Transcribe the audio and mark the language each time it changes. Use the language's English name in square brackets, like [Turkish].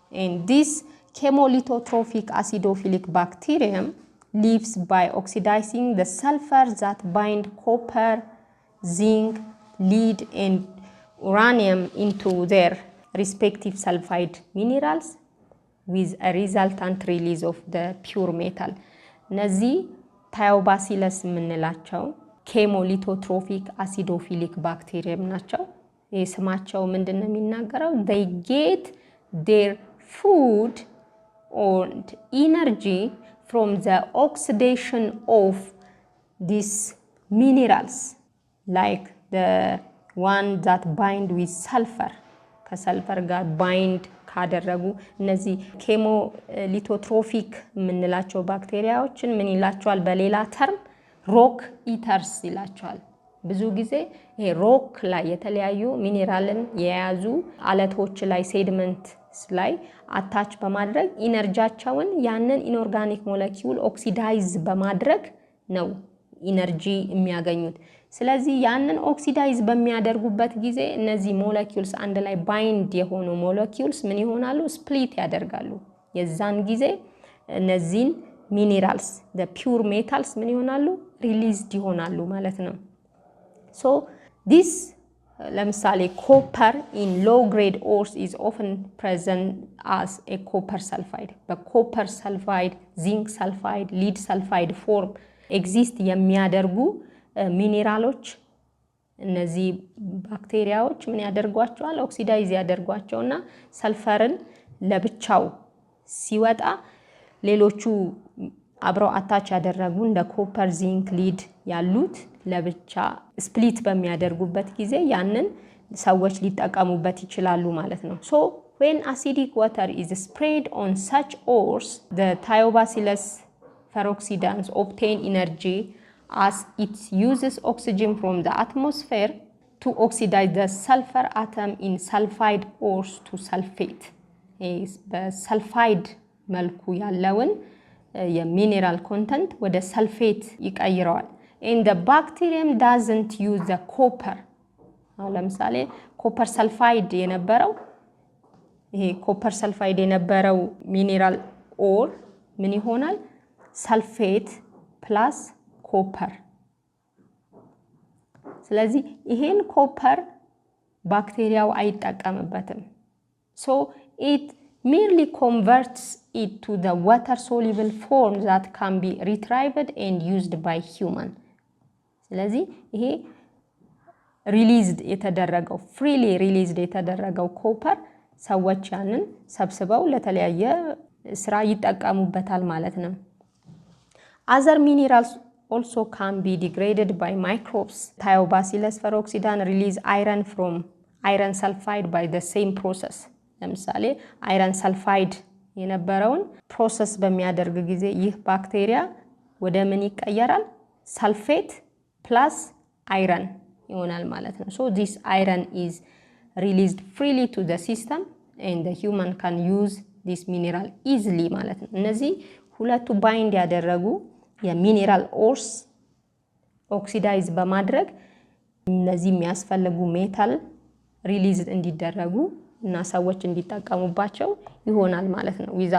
[English] And this chemolithotrophic acidophilic bacterium lives by oxidizing the sulfur that bind copper, zinc, lead, and uranium into their respective sulfide minerals with a resultant release of the pure metal. [Amharic] እነዚህ ታዮባሲለስ የምንላቸው ኬሞሊቶትሮፊክ አሲዶፊሊክ ባክቴሪየም ናቸው። ስማቸው ምንድነው የሚናገረው? [English] They get their food and energy from the oxidation of these minerals like the one that bind with sulfur. [Amharic] ከሰልፈር ጋር ባይንድ ካደረጉ እነዚህ ኬሞሊቶትሮፊክ የምንላቸው ባክቴሪያዎችን ምን ይላቸዋል? በሌላ ተርም ሮክ ኢተርስ ይላቸዋል። ብዙ ጊዜ ይሄ ሮክ ላይ የተለያዩ ሚኔራልን የያዙ አለቶች ላይ ሴዲመንትስ ላይ አታች በማድረግ ኢነርጂያቸውን ያንን ኢንኦርጋኒክ ሞለኪውል ኦክሲዳይዝ በማድረግ ነው ኢነርጂ የሚያገኙት። ስለዚህ ያንን ኦክሲዳይዝ በሚያደርጉበት ጊዜ እነዚህ ሞለኪውልስ አንድ ላይ ባይንድ የሆኑ ሞለኪውልስ ምን ይሆናሉ? ስፕሊት ያደርጋሉ። የዛን ጊዜ እነዚህን ሚኔራልስ [English] the pure metals [Amharic] ምን ይሆናሉ? ሪሊዝድ ይሆናሉ ማለት ነው። [English] So this ለምሳሌ copper in low grade ores is often present as a copper sulfide. [Amharic] በኮፐር ሰልፋይድ፣ ዚንክ ሰልፋይድ፣ ሊድ ሰልፋይድ ፎርም ኤግዚስት የሚያደርጉ ሚኔራሎች እነዚህ ባክቴሪያዎች ምን ያደርጓቸዋል? ኦክሲዳይዝ ያደርጓቸውና ሰልፈርን ለብቻው ሲወጣ ሌሎቹ አብረው አታች ያደረጉ እንደ ኮፐር ዚንክ ሊድ ያሉት ለብቻ ስፕሊት በሚያደርጉበት ጊዜ ያንን ሰዎች ሊጠቀሙበት ይችላሉ ማለት ነው። [English] so when acidic water is sprayed on such ores the thiobacillus peroxidans obtain energy as it uses oxygen from the atmosphere to oxidize the sulfur atom in sulfide ores to sulfate. [Amharic] በሰልፋይድ መልኩ ያለውን የሚኔራል ኮንተንት ወደ ሰልፌት ይቀይረዋል። [English] and the bacterium doesn't use the copper. [Amharic] ለምሳሌ ኮፐር ሰልፋይድ የነበረው ይሄ ኮፐር ሰልፋይድ የነበረው ሚኔራል ኦር ምን ይሆናል? ሰልፌት ፕላስ ኮፐር። ስለዚህ ይሄን ኮፐር ባክቴሪያው አይጠቀምበትም። [English] so it merely converts it to the water soluble form that can be retrieved and used by human. [Amharic] ስለዚህ ይሄ ሪሊዝድ የተደረገው ፍሪሊ ሪሊዝድ የተደረገው ኮፐር ሰዎች ያንን ሰብስበው ለተለያየ ስራ ይጠቀሙበታል ማለት ነው። [English] other minerals also can be degraded by microbes. Thiobacillus peroxidans release iron from iron sulfide by the same process. [Amharic] ለምሳሌ አይረን ሰልፋይድ የነበረውን ፕሮሰስ በሚያደርግ ጊዜ ይህ ባክቴሪያ ወደ ምን ይቀየራል? ሰልፌት ፕላስ አይረን ይሆናል ማለት ነው። [English] so this iron is released freely to the system and the human can use this mineral easily [Amharic] ማለት ነው። እነዚህ ሁለቱ ባይንድ ያደረጉ የሚኔራል ኦርስ ኦክሲዳይዝ በማድረግ እነዚህ የሚያስፈልጉ ሜታል ሪሊዝ እንዲደረጉ እና ሰዎች እንዲጠቀሙባቸው ይሆናል ማለት ነው።